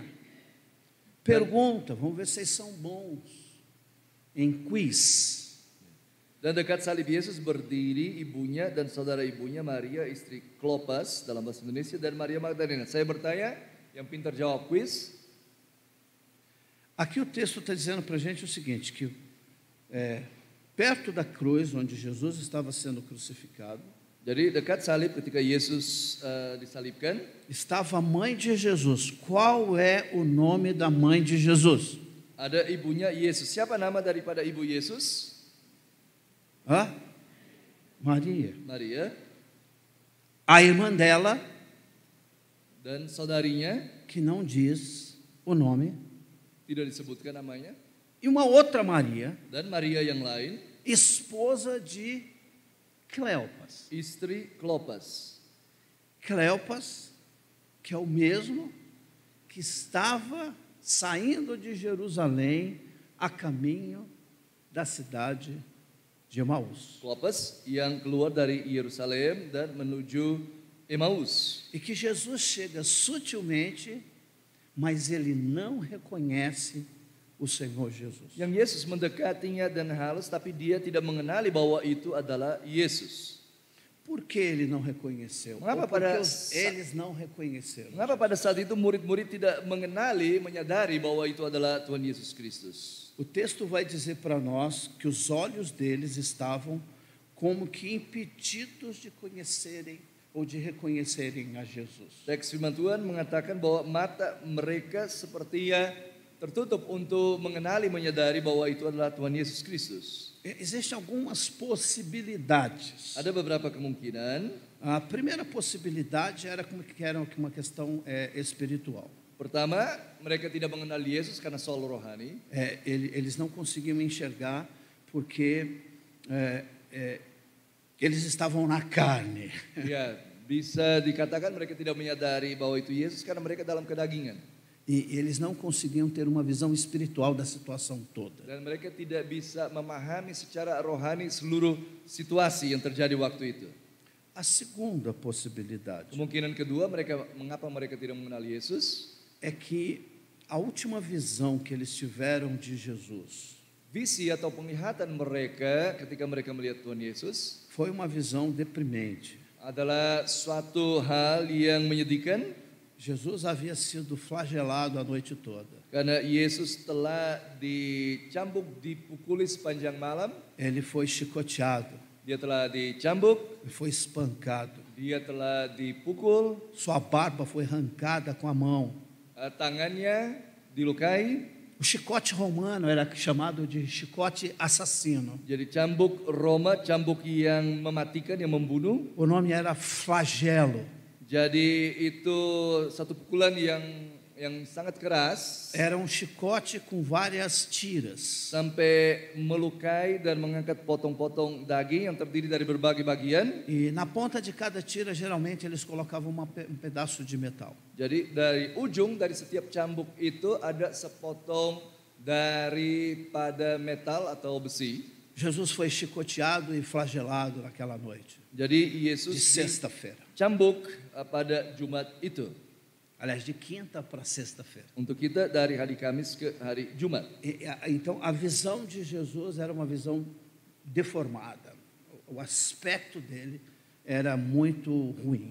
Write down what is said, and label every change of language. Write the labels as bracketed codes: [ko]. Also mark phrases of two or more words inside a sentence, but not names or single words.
[pt] Pergunta, vamos ver se vocês são bons em quiz. [id] Dan dekat salib Yesus berdiri ibunya dan saudara ibunya Maria istri Klopas dalam bahasa Indonesia dan Maria Magdalena. Saya bertanya, yang pintar jawab quiz. [pt] Aqui o texto está dizendo para a gente o seguinte, que perto da cruz onde Jesus estava sendo crucificado, [id] Jadi dekat salib ketika Yesus disalibkan, [pt] estava a mãe de Jesus. Qual é o nome da mãe de Jesus? [id] ada ibunya Yesus. Siapa nama daripada ibu Yesus? Maria. Maria. [pt] A irmã dela, [id] Dan saudarinya, [pt] que não diz o nome, [id] tidak disebutkan namanya. [pt] e uma outra Maria, [id] Dan Maria yang lain, [pt] esposa de Cleopas. [id] istri Klopas. [pt] Cleopas, que é o mesmo que estava saindo de Jerusalém a caminho da cidade de Emaús. [id] Klopas yang keluar dari Yerusalem dan menuju Emmaus. [pt] E que Jesus chega sutilmente, mas ele não reconhece o Senhor Jesus. [id] Yang Yesus mendekatinya dan halus, tapi dia tidak mengenali bahwa itu adalah Yesus. [pt] Por que ele não reconheceu? [id] Mengapa [pt] Ou porque [id] pada [pt] eles não reconheceram? [id] Mengapa pada saat itu murid-murid tidak mengenali, menyadari bahwa itu adalah Tuhan Yesus Kristus? [pt] O texto vai dizer para nós que os olhos deles estavam como que impedidos de conhecerem ou de reconhecerem a Jesus. [id] Teks firman Tuhan mengatakan bahwa mata mereka sepertinya tertutup untuk mengenali, menyadari bahwa itu adalah Tuhan Yesus Kristus. [pt] Existem algumas possibilidades. [id] Ada beberapa kemungkinan. [pt] A primeira possibilidade era uma questão espiritual. [id] Pertama, mereka tidak mengenal Yesus karena soal rohani. [pt] Eles não conseguiam enxergar porque eles estavam na carne. [id] Ya, bisa dikatakan mereka tidak menyadari bahwa itu Yesus karena mereka dalam kedagingan. [pt] E eles não conseguiam ter uma visão espiritual da situação toda. [id] Dan mereka tidak bisa memahami secara rohani seluruh situasi yang terjadi waktu itu. [pt] A segunda possibilidade [id] Kemungkinan kedua, mengapa mereka tidak mengenal Yesus? [pt] é que a última visão que eles tiveram de Jesus [id] Visi atau penglihatan mereka ketika mereka melihat Tuhan Yesus [pt] foi uma visão deprimente. [id] adalah suatu hal yang menyedihkan. [pt] Jesus havia sido flagelado a noite toda. [id] Karena Yesus telah dicambuk, dipukuli sepanjang malam. [pt] Ele foi chicoteado, [id] Dia telah dicambuk, [pt] foi espancado. [id] dia telah dipukul, [pt] Sua barba foi arrancada com a mão. [id] tangannya dilukai. [pt] O chicote romano era chamado de chicote assassino. [id] Jadi cambuk Roma, cambuk yang mematikan, yang membunuh. [pt] O nome era flagelo. [id] Jadi itu satu pukulan yang sangat keras. [pt] Era um chicote com várias tiras. [id] Sampai melukai dan mengangkat potong-potong daging yang terdiri dari berbagai bagian. [pt] E na ponta de cada tira, geralmente, eles colocavam um pedaço de metal. [id] Jadi dari ujung dari setiap cambuk itu ada sepotong daripada metal atau besi. [pt] Jesus foi chicoteado e flagelado naquela noite [id] Jadi [pt] de [id] Yesus [pt] sexta-feira. [id] dicambuk pada Jumat itu. [pt] Aliás, de quinta para sexta-feira. [id] Untuk kita dari hari Kamis ke hari Jumat. [pt] Então, a visão de Jesus era uma visão deformada. O aspecto dele era muito ruim.